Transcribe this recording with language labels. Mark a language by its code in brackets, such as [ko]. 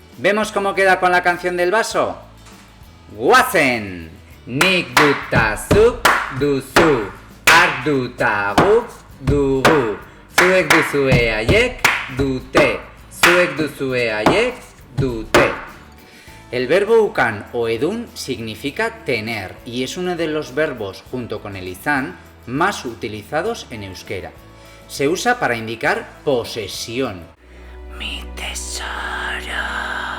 [es] ¿Vemos cómo queda con la canción del vaso? [eu] Guazen! Nik duta zuk duzu, hark duta guk dugu, zuek duzue haiek dute, zuek duzue haiek dute. [es] El verbo ukan o edun significa tener y es uno de los verbos, junto con el izan, más utilizados en euskera. Se usa para indicar posesión. Mi tesoro.